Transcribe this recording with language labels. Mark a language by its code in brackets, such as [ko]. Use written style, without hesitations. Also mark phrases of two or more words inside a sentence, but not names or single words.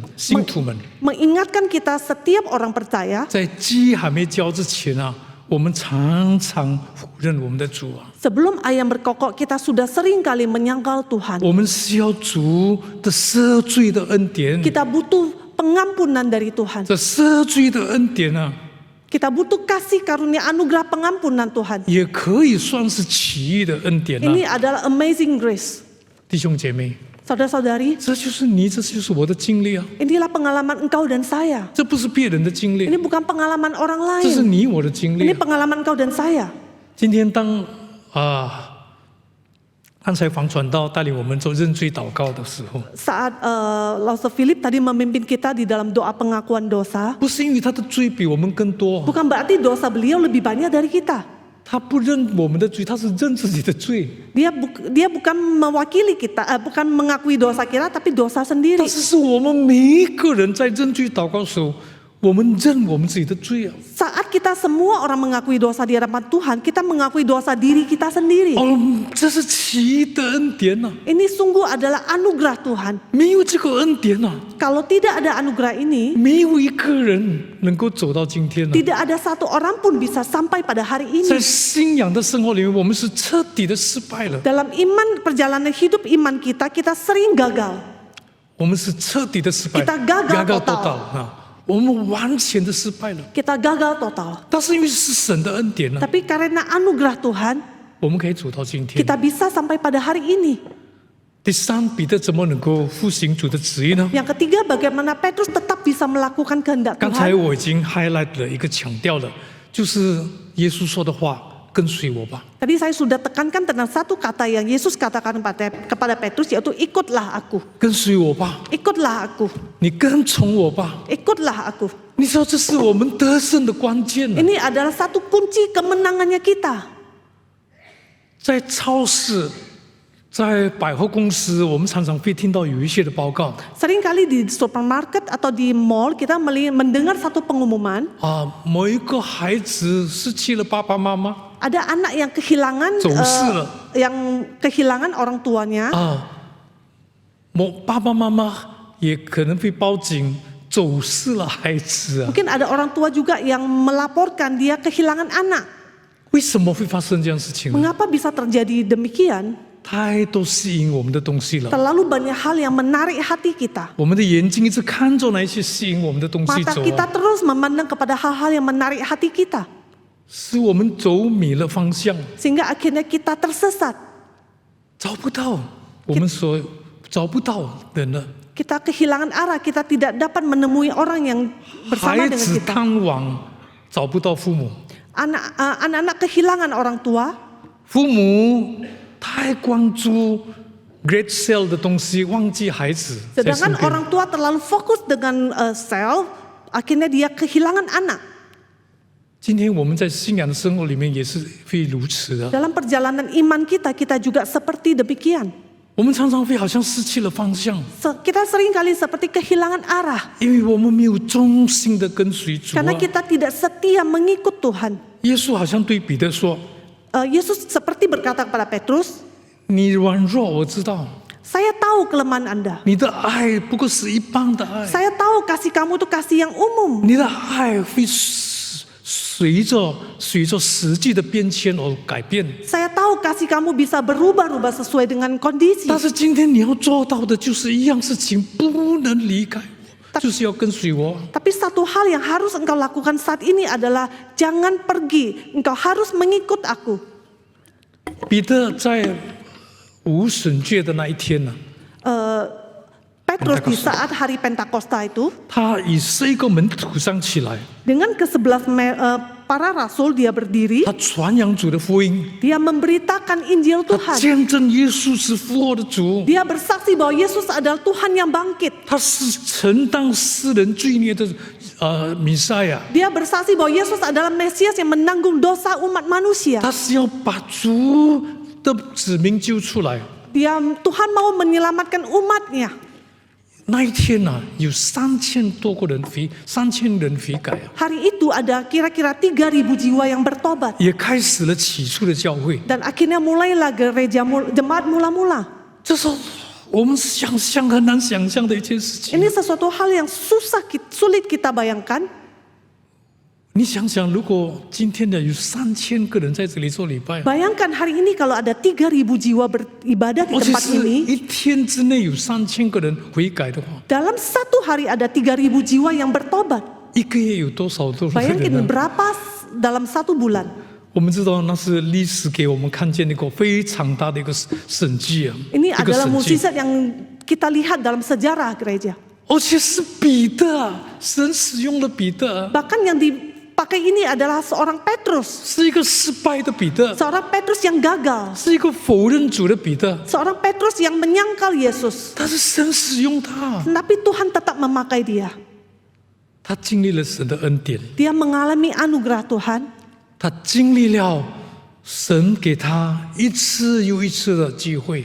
[id] mengingatkan kita setiap orang percaya [zh] 在鸡还没叫之前啊，我们常常否认我们的主啊， [id] sebelum ayam berkokok kita sudah sering kali menyangkal Tuhan. [zh] 我们需要主的赦罪的恩典， [id] Kita butuh pengampunan dari Tuhan. [zh] 这赦罪的恩典啊， [id] Kita butuh kasih karunia anugerah pengampunan Tuhan. [zh] 也可以算是奇异的恩典啊， [id] Ini adalah [en] amazing grace. [zh] 弟兄姐妹， [id] Saudara-saudari, [zh] 这就是你，这就是我的经历啊， [id] inilah pengalaman engkau dan saya. [zh] 这不是别人的经 [id] Ini [zh] 历， [id] bukan pengalaman orang [zh] 这是 [id] lain. [zh] 你我的经 [id] Ini [zh] 历。 [id] pengalaman engkau dan saya. [zh] 今天当刚才黄传道带领我们做认罪祷告的时候， [id] Saat Lauser Philip tadi memimpin kita di dalam doa pengakuan dosa, [zh] 不是因为他的罪比我们更多， [id] bukan berarti dosa beliau lebih banyak dari kita. [zh] 他不认我们的罪，他是认自己的罪。 [id] Dia bukan mewakili kita, bukan mengakui dosa kita, tapi dosa sendiri. [zh] 但是是我们每一个人在认罪祷告的时候，我们认我们自己的罪啊。 [id] Saat kita semua orang mengakui dosa di hadapan Tuhan, kita mengakui dosa diri kita sendiri. [zh] 这是奇异的恩典啊！ [id] Ini sungguh adalah anugerah Tuhan. [zh] 没有这个恩典啊， [id] Kalau tidak ada anugerah ini, [zh] 没有一个人能够走到今天啊。 [id] tidak ada satu orang pun bisa sampai pada hari [zh] 在 [id] ini. [zh] 信仰的生活里面，我们是彻底的失败了， [id] Dalam perjalanan hidup iman kita, kita sering gagal. [zh] 我们是彻底的失败 [id] Kita gagal total [zh] 啊！我们完全的失败了。 [id] Kita gagal total. [zh] 但是因为是神的恩典呢， [id] Tapi karena anugerah Tuhan, [zh] 我们可以走到今天。 [id] kita bisa sampai pada hari ini. [zh] 第三，彼得怎么能够复行主的旨意呢？ [id] Yang ketiga, bagaimana Petrus tetap bisa melakukan kehendak [zh] 刚才 [id] Tuhan. [zh] 我已经 highlight 了一个强调了，就是耶稣说的话：“跟随我吧。 [id] Tadi saya sudah tekankan tentang satu kata yang Yesus katakan kepada Petrus, yaitu ikutlah aku. ” [zh] 跟随我吧， [id] Ikutlah aku. [zh] 你跟从我吧。 [id] Ikutlah aku. [zh] 你知道这是我们得胜的关键呢。 [id] Ini adalah satu kunci kemenangannya kita. [zh] 在超市、在百货公司，我们常常会听到有一些的报告 [id] Seringkali di supermarket atau di mall kita mendengar satu pengumuman, [zh] 某一个孩子失去了爸爸妈妈 [id] ada anak yang kehilangan [zh] 走失了 [id] yang kehilangan orang tuanya. [zh] 爸爸妈妈也可能会报警走失了孩子啊。 [id] Mungkin ada orang tua juga yang melaporkan dia kehilangan anak. [zh] 为什么会发生这样的事情呢？ [id] Mengapa bisa terjadi demikian? [zh] 太多吸引我们的东西了， [id] Terlalu banyak hal yang menarik hati kita. [zh] 我们的眼睛一直看着那一些吸引我们的东西 [id] Mata [zh] 走 [id] kita [zh] 啊， [id] terus memandang kepada hal-hal yang menarik hati kita. [zh] 使我们走迷了方向， [id] Sehingga akhirnya kita tersesat. [zh] 找不到我们所找不到人了。 [id] Kita kehilangan arah, kita tidak dapat menemui orang yang [zh] 孩 [id] bersama dengan [zh] 子 [id] kita. [zh] 探望找不到父母， [id] Anak-anak kehilangan orang tua. [zh] 父母太关注 [en] great sale [zh] 的东西，忘记孩子在身 [id] Sedangkan [zh] 边。 [id] orang tua terlalu fokus dengan self, akhirnya dia kehilangan anak. [zh] 今天我们在信仰的生活里面也是会如此的。 [id] Dalam perjalanan iman kita, kita juga seperti demikian. [zh] 我们常常会好像失去了方向， [id] Kita seringkali seperti kehilangan arah [zh] 因为我们没有忠心的跟随主啊 [id] karena。kita tidak setia mengikut Tuhan. [zh] 耶稣好像对彼得说 [id] Yesus seperti berkata kepada Petrus,：“ [zh] 你软弱，我知道， [id] saya tahu kelemahan Anda. [zh] 你的爱不过是一般的爱， [id] Saya tahu kasih kamu itu kasih yang umum. [zh] 你的爱会随着实际的变迁而改变。 [id] Saya tahu kasih kamu bisa berubah-ubah sesuai dengan kondisi. [zh] 但是今天你要做到的就是一样事情，不能离开我，就是要跟随我。 [id] Tapi satu hal yang harus engkau lakukan saat ini adalah jangan pergi. Engkau harus mengikut aku. [zh] 彼得在无笋节的那一天呢， [id] Petrus di saat hari Pentakosta itu, [zh] 他以11个门徒上起来， [id] dengan ke-11 para rasul dia berdiri, [zh] 他传扬主的福音， [id] dia memberitakan Injil [zh] 他 [id] Tuhan. [zh] 见证耶稣是复活的主， [id] Dia bersaksi bahwa Yesus adalah Tuhan yang bangkit. [zh] 他是承担世人罪孽的弥赛亚， [id] Dia bersaksi bahwa Yesus adalah Mesias yang menanggung dosa umat manusia. [zh] 他是要把主的子民救出来。 [id] Tuhan mau menyelamatkan umatnya. [zh] 那一天呢、有3000多个人3000人悔改啊， [id] Hari itu ada kira-kira 3.000 jiwa yang bertobat. [zh] 也开始了起初的教会。 [id] Dan akhirnya mulailah gereja jemaat mula-mula. [zh] 这是我们很难想象的一件事情。 [id] Ini sesuatu hal yang sulit kita bayangkan. [zh] 你想想，如果今天的有3000个人在这里做礼拜， [id] Bayangkan hari ini kalau ada 3.000 jiwa beribadah di [zh] 而且 [id] tempat [zh] 是 [id] ini. [zh] 一天之内有3000个人悔改的话， [id] Dalam satu hari ada 3.000 jiwa yang bertobat. [zh] 一个月有多少人 [id] Bayangkan [zh] 呢？ [id] berapa dalam satu bulan. [zh] 我们知道那是历史给我们看见一个非常大的一个神迹啊， [id] Ini [zh] 一个 [id] adalah [zh] 神迹， [id] mukjizat yang kita lihat dalam sejarah gereja. [zh] 而且是彼得啊，神使用了彼得啊， [id] Bahkan yang dipakai ini adalah seorang Petrus. [zh] 是一个失败的彼得， [id] Seorang Petrus yang gagal. [zh] 是一个否认主的彼得， [id] Seorang Petrus yang menyangkal Yesus. [zh] 但是神使用他， [id] Tapi Tuhan tetap memakai dia. [zh] 他经历了神的恩典， [id] Dia mengalami anugerah Tuhan. [zh] 他经历了神给他一次又一次的机会，